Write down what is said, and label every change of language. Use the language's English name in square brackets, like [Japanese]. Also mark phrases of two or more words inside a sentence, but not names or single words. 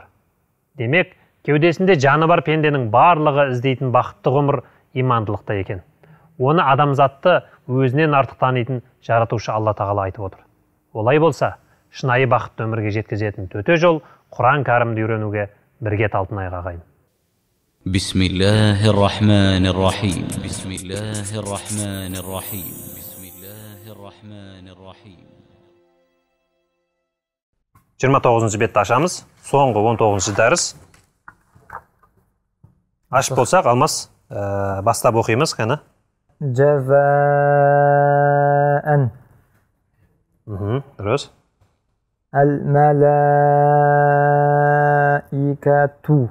[Kazakh] Демек, кеудесінде жаны бар пенденің барлығы іздейтін бақытты ғұмыр имандылықта екен. Оны адамзатты өзінен артық танитын жаратушы Алла тағала айтып отыр. Олай болса, шынайы бақытты өмірге жеткізетін төте жол Құран кәрімді үйренуге бірге талпынайық ағайын. [Arabic] بسم الله الرحمن الرحيم. بسم الله الرحمن الرحيم. بسم الله الرحمن الرحيم. [Kazakh] 29 бетті ашамыз. Соңғы 19 дәріс. Ашып болсақ, Алмас, бастап оқимыз, қана. Жазаан. Дұрыс. Әл-мәләикәту.